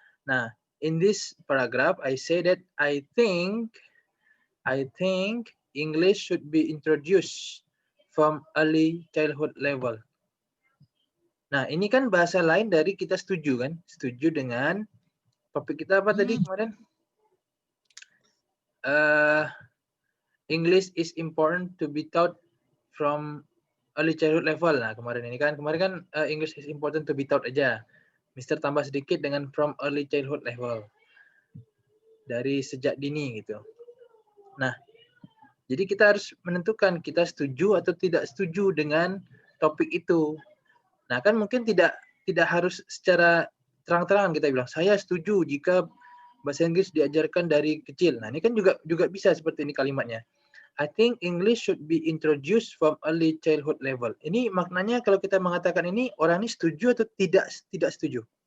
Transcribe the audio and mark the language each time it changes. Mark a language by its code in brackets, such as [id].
[en] Nah, in this paragraph, I say that I think English should be introduced from early childhood level. [id] Nah, ini kan bahasa lain dari kita setuju kan? Setuju dengan topik kita apa tadi kemarin? [en] English is important to be taught from early childhood level. [id] Nah, kemarin kan [en] English is important to be taught [id] aja. Mister tambah sedikit dengan [en] from early childhood level. [id] Dari sejak dini gitu. Nah, jadi kita harus menentukan kita setuju atau tidak setuju dengan topik itu. Nah, kan mungkin tidak harus secara terang-terangan kita bilang, saya setuju jika bahasa Inggris diajarkan dari kecil. Nah, ini kan juga bisa seperti ini kalimatnya. [en] I think English should be introduced from early childhood level. [id] Ini maknanya kalau kita mengatakan ini, orang ini setuju atau tidak setuju?